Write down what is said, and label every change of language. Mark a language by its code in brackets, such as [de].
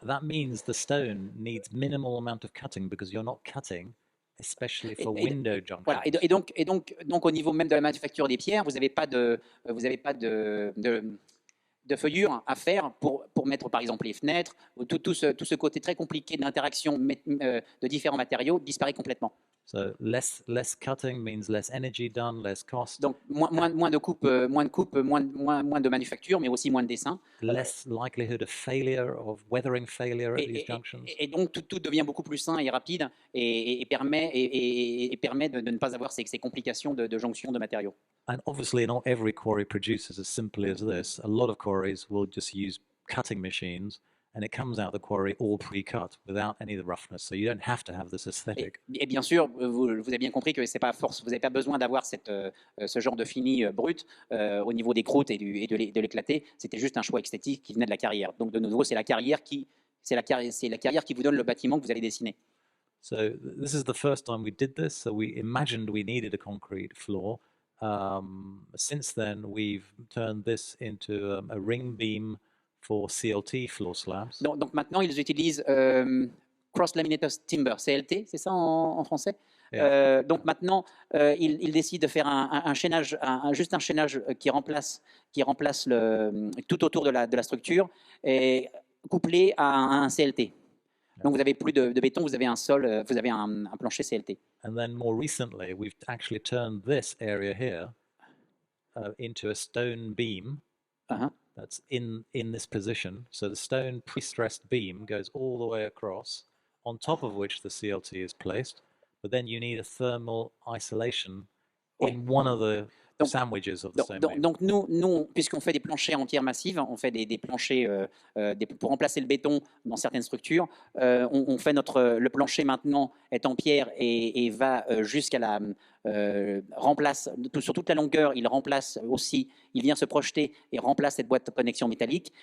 [en] That means the stone needs minimal amount of cutting because you're not cutting, especially for [fr] Et- et- [en] window junctions. [fr] Voilà. Donc, au niveau même de la manufacture des pierres, vous n'avez pas de feuillure à faire pour mettre par exemple les fenêtres, ou tout ce côté très compliqué d'interaction de différents matériaux disparaît complètement. [en] So less cutting means less energy done, less cost, [fr] Donc moins de coupe, moins de manufacture, mais aussi moins de dessin. [en] less likelihood of failure, of weathering failure at these junctions. [fr] Et donc tout devient beaucoup plus sain et rapide et permet de ne pas avoir ces complications de jonction de matériaux. [en] And obviously, not every quarry produces as simply as this. A lot of quarries will just use cutting machines, and it comes out of the quarry all pre-cut without any of the roughness. So you don't have to have this aesthetic. [fr] Et bien sûr, vous avez bien compris que c'est pas force. Vous n'avez pas besoin d'avoir ce genre de fini brut au niveau des croûtes et de l'éclater. C'était juste un choix esthétique qui venait de la carrière. Donc de nouveau, c'est la carrière qui vous donne le bâtiment que vous allez dessiner. [en] So this is the first time we did this. So we imagined we needed a concrete floor. Since then, we've turned this into a ring beam for CLT floor slabs. [fr] Donc maintenant, ils utilisent [en] cross-laminated timber, [fr] CLT, c'est ça en français? [en] Yeah. [fr] Donc maintenant, ils décident de faire un chaînage, juste un chaînage qui remplace tout autour de la structure, et couplé à un CLT. Donc vous avez plus de béton, vous avez un sol, vous avez un plancher CLT. [en] And then more recently, we've actually turned this area here into a stone beam Uh-huh. that's in this position. So the stone pre-stressed beam goes all the way across, on top of which the CLT is placed. But then you need a thermal isolation in one of the [fr] Donc- [en] sandwiches of the stone beam. [fr] Donc nous puisqu'on fait des planchers en pierre massive, on fait des planchers pour remplacer le béton dans certaines structures. On fait le plancher maintenant est en pierre et va jusqu'à la remplace sur toute la longueur. Il remplace aussi, il vient se projeter et remplace cette boîte de connexion métallique.